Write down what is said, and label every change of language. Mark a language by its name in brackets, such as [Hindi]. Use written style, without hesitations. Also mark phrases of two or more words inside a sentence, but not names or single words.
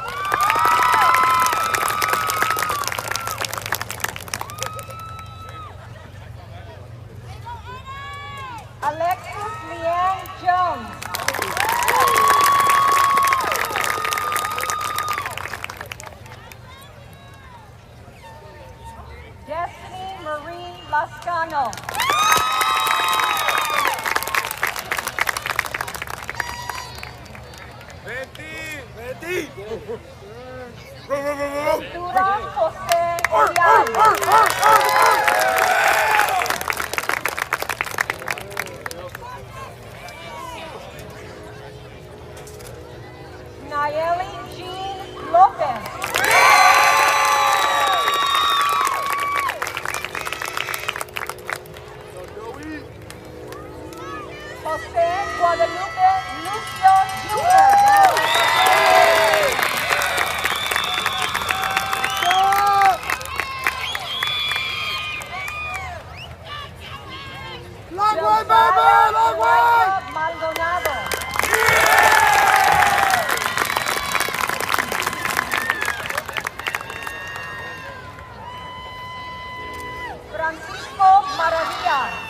[English] Alexis Leanne Jones. Destiny Marie Lascano. Ventura José Urial. Nayeli Jean Lopez. José Guadalupe Lucio Jr. Long way, baby! Long way! Maldonado. Francisco Maravilla.